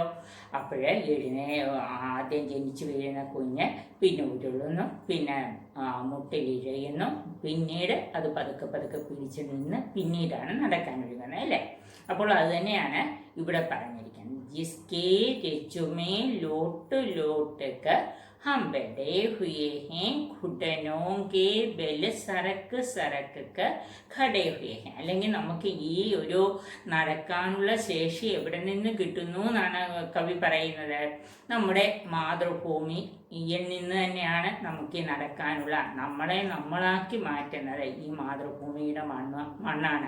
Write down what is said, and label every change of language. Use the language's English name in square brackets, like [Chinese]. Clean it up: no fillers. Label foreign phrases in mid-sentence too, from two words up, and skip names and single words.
[Malayalam] അപ്പോഴേ ആദ്യം ജനിച്ച് വീഴുന്ന കുഞ്ഞ് പിന്നെ ഉരുളുന്നു, പിന്നെ മുട്ടിലിഴയുന്നു, പിന്നീട് അത് പതുക്കെ പതുക്കെ പിടിച്ചു നിന്ന് പിന്നീടാണ് നടക്കാൻ ഒഴുകുന്നത് അല്ലേ? അപ്പോൾ അത് തന്നെയാണ് ഇവിടെ പറഞ്ഞിരിക്കുന്നത്. [Hindi] जिसके रज में लोट लोटकर हम बैठे हुए हैं, घुटनों के बल सरक सरक खड़े हुए हैं. [Malayalam] അല്ലെങ്കിൽ നമുക്ക് ഈ ഒരു നടക്കാനുള്ള ശേഷി എവിടെ നിന്ന് കിട്ടുന്നു എന്നാണ് കവി പറയുന്നത്. നമ്മുടെ മാതൃഭൂമിയിൽ നിന്ന് തന്നെയാണ് നമുക്ക് ഈ നടക്കാനുള്ള, നമ്മളെ നമ്മളാക്കി മാറ്റുന്നത് ഈ മാതൃഭൂമിയുടെ മണ്ണാണ്.